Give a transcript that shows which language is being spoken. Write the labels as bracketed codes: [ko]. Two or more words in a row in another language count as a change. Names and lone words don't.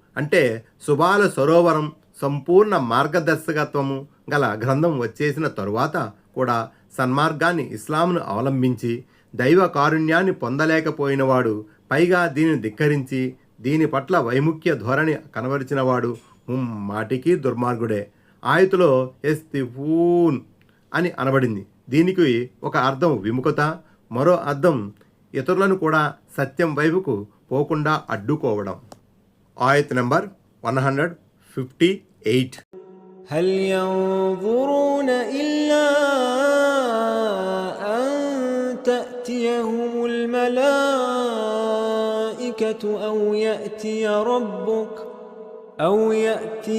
[te] అంటే శుభాల సరోవరం సంపూర్ణ మార్గదర్శకత్వము గల గ్రంథం వచ్చేసిన తరువాత కూడా సన్మార్గాన్ని ఇస్లాంను అవలంబించి దైవ కారుణ్యాన్ని పొందలేకపోయినవాడు, పైగా దీనిని ధిక్కరించి దీని పట్ల వైముఖ్య ధోరణి కనబరిచినవాడు మాటికి దుర్మార్గుడే. ఆయతులో ఎస్తిఫూన్ అని అనబడింది. దీనికి ఒక అర్థం విముఖత, మరో అర్థం ఇతరులను కూడా సత్యం వైపుకు పోకుండా అడ్డుకోవడం. ఆయత్ నంబర్ 158. [ar] هل ينظرون إلا أن تأتيهم الملائكة أو يأتي